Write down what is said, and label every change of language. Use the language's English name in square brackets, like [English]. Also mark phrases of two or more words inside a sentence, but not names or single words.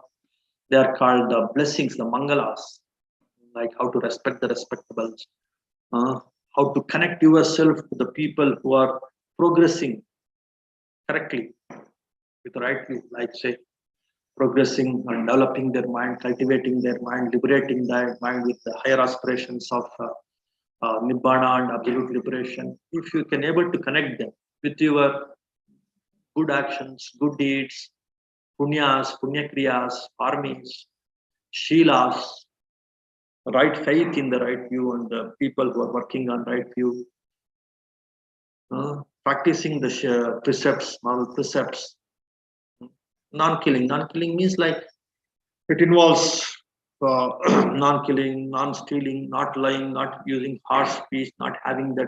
[English] They are called the blessings, the mangalas, like how to respect the respectables, how to connect yourself to the people who are progressing correctly with the right view, like say progressing and developing their mind, cultivating their mind, liberating their mind with the higher aspirations of nibbana and absolute liberation. If you can able to connect them with your good actions, good deeds, [Sanskrit] punyas, punya kriyas, parmis, shilas, [English] right faith in the right view, and the people who are working on right view, practicing the precepts, moral precepts, non-killing. Non-killing means like it involves non-killing, non-stealing, not lying, not using harsh speech, not having that.